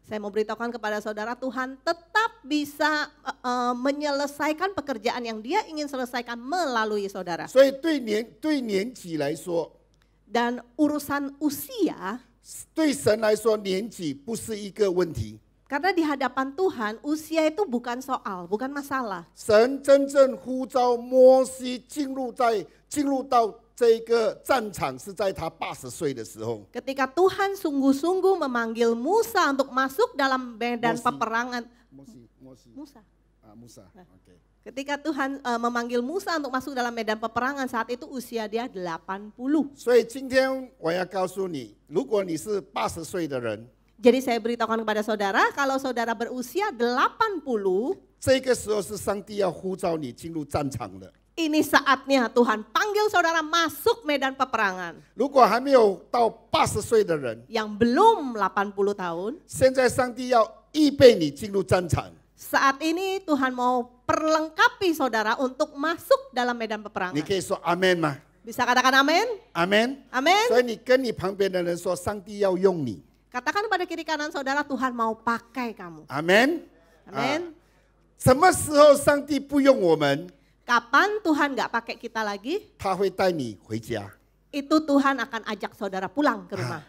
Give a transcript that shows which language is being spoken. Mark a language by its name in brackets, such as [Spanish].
[Indonesian] saya mau beritahukan kepada saudara, Tuhan tetap bisa menyelesaikan pekerjaan yang Dia ingin selesaikan melalui saudara. [Chinese] 所以对年纪来说， [Indonesian] Dan urusan usia, [Chinese] 对神来说年纪不是一个问题。 [Indonesian] karena di hadapan Tuhan usia itu bukan soal, bukan masalah. [Chinese] 神真正呼召摩西进入到这个战场是在他80岁的时候。 [Indonesian] Ketika Tuhan sungguh-sungguh memanggil Musa untuk masuk dalam medan Mosi. peperangan. Musa. Musa. [English] Okay. [Indonesian] Ketika Tuhan memanggil Musa untuk masuk dalam medan peperangan, saat itu usia dia 80. [Chinese] 所以今天我要告诉你，如果你是80岁的人， [Indonesian] Jadi saya beritahukan kepada saudara, kalau saudara berusia 80, [Chinese] 这个时候是上帝要呼召你进入战场的。 [Indonesian] ini saatnya Tuhan panggil saudara masuk medan peperangan. [Chinese] 如果还没有到80岁的人， [Indonesian] Yang belum 80 tahun, [Chinese] 现在上帝要预备你进入战场。 [Indonesian] saat ini Tuhan mau perlengkapi saudara untuk masuk dalam medan [Chinese] 你 [Indonesian] peperangan. [Chinese] 可以说阿门吗？ [Indonesian] Bisa katakan amin? [Chinese] 阿门。 [Indonesian] Amin. [Chinese] 所以你跟你旁边的人说，上帝要用你。 [Indonesian] Katakan pada kiri kanan saudara, Tuhan mau pakai kamu. [Chinese] 阿门。 [Indonesian] Amin. [Chinese] 什么时候上帝不用我们？ [Indonesian] Kapan Tuhan gak pakai kita lagi? [Chinese] 他会带你回家。 [Indonesian] Itu Tuhan akan ajak saudara pulang ke rumah.